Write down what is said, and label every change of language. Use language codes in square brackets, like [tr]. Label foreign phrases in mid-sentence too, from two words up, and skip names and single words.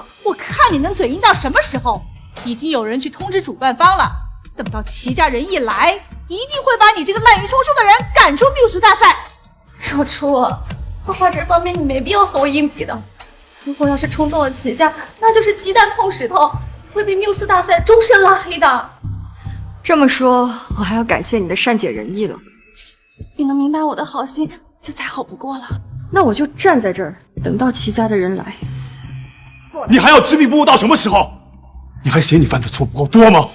[zh] 我看你能嘴硬到什麼時候？已經有人去通知主辦方了，等到齊家人一來，一定會把你這個濫竽充數的人趕出繆斯大賽。若初，畫畫這方面你沒必要和我硬比的。如果要是衝中了齊家，那就是雞蛋碰石頭，會被繆斯大賽終身拉黑的。這麼說，我還要感謝你的善解人意了。你能明白我的好心，就再好不過了。那我就站在這兒，等到齊家的人來。過來。你还要执迷不悟到什么时候？你还嫌你犯的错不够多吗？